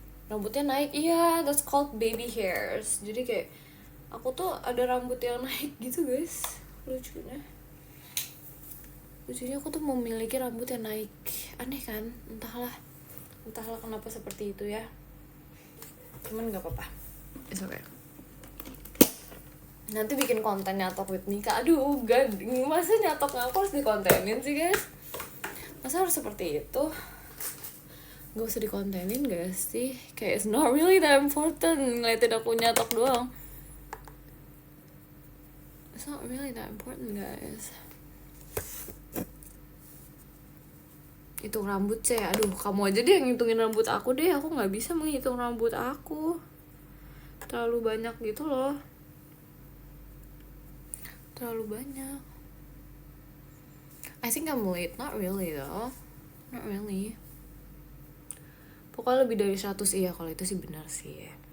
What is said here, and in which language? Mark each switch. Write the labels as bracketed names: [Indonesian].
[Indonesian] Rambutnya naik, iya, [English] that's called baby hairs. [Indonesian] Jadi kayak aku tuh ada rambut yang naik gitu guys, lucunya aku tuh memiliki rambut yang naik, aneh kan? Entahlah kenapa seperti itu ya, cuman nggak apa-apa, [English] it's okay. [Indonesian] Nanti bikin konten nyatok with Nika. Aduh, gak, masa nyatok aku harus dikontenin sih guys? Masa harus seperti itu? Gak usah dikontenin gak sih? Kayak [English] it's not really that important [Indonesian] ngeliatin aku nyatok doang. [English] It's not really that important guys. [Indonesian] Hitung rambut sih, aduh kamu aja deh yang ngitungin rambut aku deh. Aku gak bisa menghitung rambut aku, terlalu banyak gitu loh, terlalu banyak. [English] I think I'm late, not really though, not really. [Indonesian] Pokoknya lebih dari 100, iya kalau itu sih benar sih.